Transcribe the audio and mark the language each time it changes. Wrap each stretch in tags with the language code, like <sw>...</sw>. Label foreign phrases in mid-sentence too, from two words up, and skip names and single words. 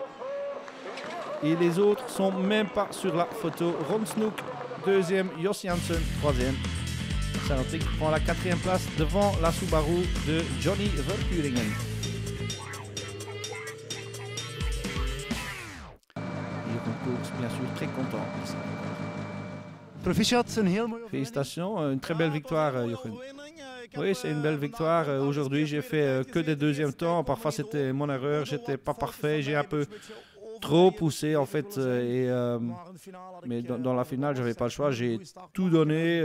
<fr>Et les autres sont même pas sur la photo. Ron Snoek, deuxième, Jos Janssen, troisième. Marcel Otting prend la 4e place devant la Subaru de Johnny Verkuringen. Bien sûr, très content.</fr> <nl>Proficiat, een heel mooie overwinning.</nl> <fr>Félicitations, une très belle victoire, Jochen. Oui, c'est une belle victoire. Aujourd'hui, j'ai fait que des deuxièmes temps. Parfois, c'était mon erreur. J'étais pas parfait. J'ai un peu trop poussé en fait. Mais dans la finale, j'avais pas le choix. J'ai tout donné.</fr>